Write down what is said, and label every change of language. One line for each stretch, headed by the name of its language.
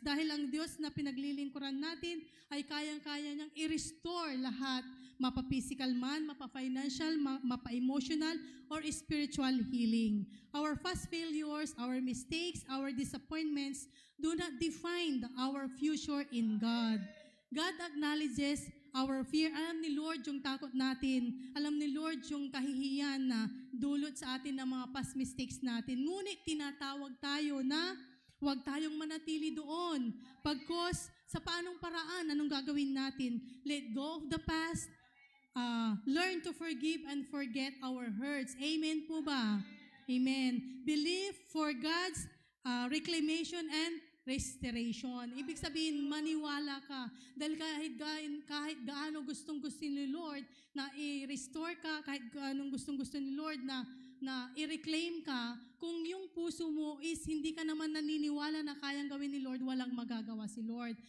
Filipino: Dahil ang Diyos na pinaglilingkuran natin ay kayang-kaya niyang i-restore lahat, mapa-physical man, mapa-financial, mapa-emotional, or spiritual healing.
English: Our past failures, our mistakes, our disappointments do not define our future in God. God acknowledges our fear.
Filipino: Alam ni Lord yung takot natin. Alam ni Lord yung kahihiyan na dulot sa atin ng mga past mistakes natin. Ngunit tinatawag tayo na huwag tayong manatili doon. Pagkos sa paanong paraan, anong gagawin natin?
English: Let go of the past. Learn to forgive and forget our hurts.
Filipino: Amen po ba?
English: Amen. Believe for God's reclamation and restoration.
Filipino: Ibig sabihin, maniwala ka. Dahil kahit gaano gustong-gusto ni Lord na i-restore ka, kahit gaano gustong-gusto ni Lord na i-reclaim ka, kung yung puso mo is hindi ka naman naniniwala na kayang gawin ni Lord, walang magagawa si Lord.